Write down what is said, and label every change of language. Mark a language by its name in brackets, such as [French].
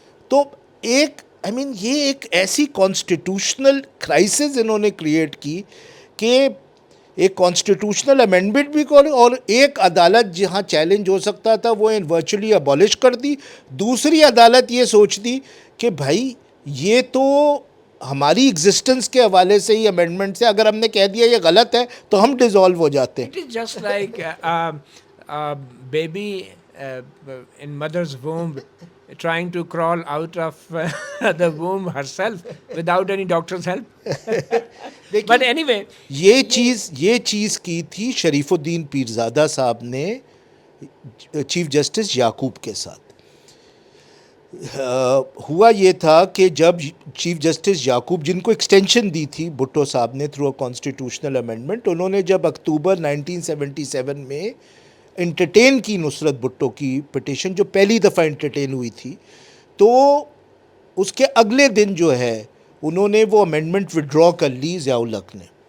[Urdu] تو ایک یہ ایک ایسی کانسٹیٹیوشنل کرائسس انہوں نے کریٹ کی کہ ایک کانسٹیٹیوشنل امینڈمنٹ بھی کرو, اور ایک عدالت جہاں چیلنج ہو سکتا تھا وہ ورچولی ابالش کر دی, دوسری عدالت یہ سوچ دی کہ بھائی یہ تو ہماری ایگزسٹنس کے حوالے سے ہی امینڈمنٹ سے, اگر ہم نے کہہ دیا یہ غلط ہے تو ہم ڈیزالو ہو جاتے ہیں. [English] It is just like a baby in mother's womb trying to crawl out of the womb herself without any doctor's help. But anyway, [Urdu] یہ چیز کی تھی شریف الدین پیرزادہ صاحب نے چیف جسٹس یعقوب کے ساتھ. ہوا یہ تھا کہ جب چیف جسٹس یعقوب, جن کو ایکسٹینشن دی تھی بھٹو صاحب نے تھرو اے کانسٹیٹیوشنل امینڈمنٹ, انہوں نے جب اکتوبر 1977 میں انٹرٹین کی نصرت بھٹو کی پٹیشن, جو پہلی دفعہ انٹرٹین ہوئی تھی, تو اس کے اگلے دن جو ہے انہوں نے وہ امینڈمنٹ وڈرا کر لی ضیاء الحق نے.